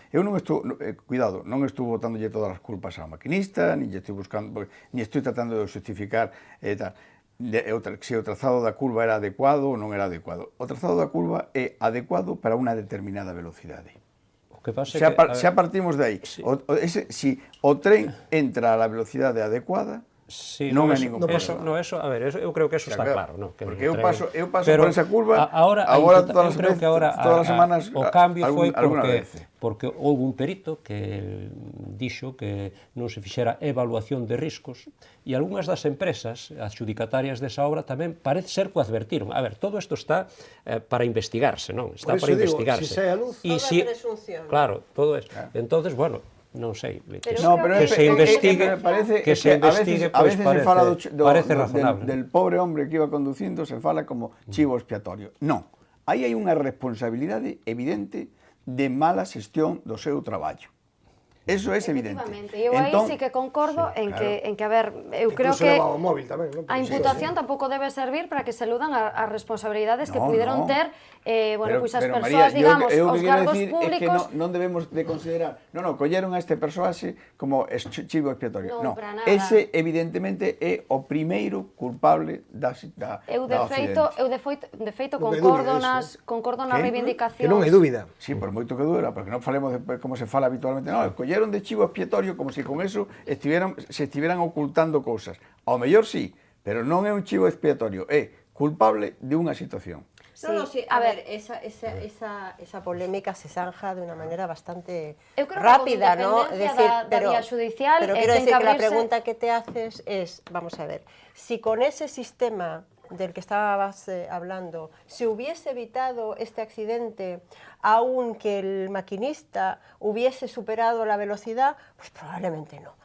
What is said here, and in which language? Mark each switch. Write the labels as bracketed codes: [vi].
[gl] Eu non estou, cuidado, non estou botándolle todas as culpas ao maquinista, ni estou buscando, ni estou tratando de justificar se o trazado da curva era adecuado ou non era adecuado. O trazado da curva é adecuado para unha determinada velocidade. Xa partimos de aí. Si o tren entra a la velocidade adecuada, non hai ningún problema. A ver, eu creo que eso está claro. Porque eu paso por esa curva, agora todas as semanas, o cambio foi porque houve un perito que dixo que non se fixera evaluación de riscos e algunhas das empresas adxudicatarias desa obra tamén parece ser que o advertiron. A ver, todo isto está para investigarse, non? Está para investigarse. Si sai a luz, toda presunción. Claro, todo eso. Entonces, bueno, non sei, que se investigue, a veces se fala razonable. [es] Del pobre hombre que iba [gl] conducindo, se fala como chivo expiatorio. Non, aí hai unha responsabilidade evidente de mala xestión do seu traballo. Eso é evidente. Eu aí sí que concordo en que, a ver, eu creo que a imputación tampouco debe servir para que se eludan as responsabilidades que puderon ter, bueno, pois as persoas, digamos, os cargos públicos... Non debemos de considerar, colleron a este persoaxe como chivo expiatorio. Non, para nada. Ese evidentemente é o primeiro culpable da Eu de feito concordo nas reivindicacións. Que non hai dúbida. Sí, por moito que dura, porque non falemos de como se fala habitualmente, colleron de chivo expiatorio como se con eso se estiveran ocultando cousas. Ao mellor sí, pero non é un chivo expiatorio, é culpable de unha situación. [es] Sí, a ver, esa polémica se zanja de una manera bastante rápida, ¿no? Pero quiero decir que la pregunta que te haces es, vamos a ver, si con ese sistema del que estabas hablando se hubiese evitado este accidente, aunque el maquinista hubiese superado la velocidad, pues probablemente no.